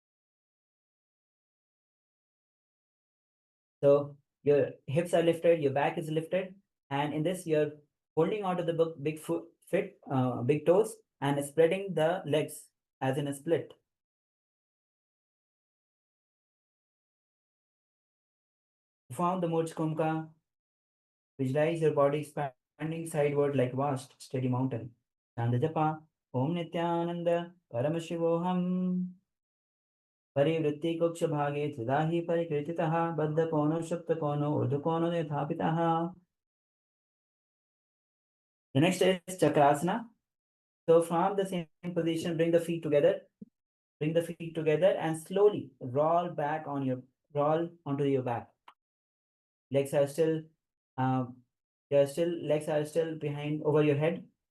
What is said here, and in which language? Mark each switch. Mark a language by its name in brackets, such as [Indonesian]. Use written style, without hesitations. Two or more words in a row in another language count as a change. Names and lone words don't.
[English] So your hips are lifted, your back is lifted, and in this you're holding onto the big toes and spreading the legs as in a split. Perform the Murj Kumka. Visualize your body expanding sideward like vast, steady mountain. [Sanskrit] चन्द जप, ॐ नित्यानन्द, परमशिवोहम्. परिवृत्ति कुक्ष भागे, त्रिदही परिकृतितः, बद्ध कोनो, शुप्त कोनो, ऊर्धु कोनो, नीथापितः. [English] The next is Chakrasana. So from the same position, bring the feet together. Bring the feet together and slowly roll onto your back. Legs are still, legs are still behind over your head.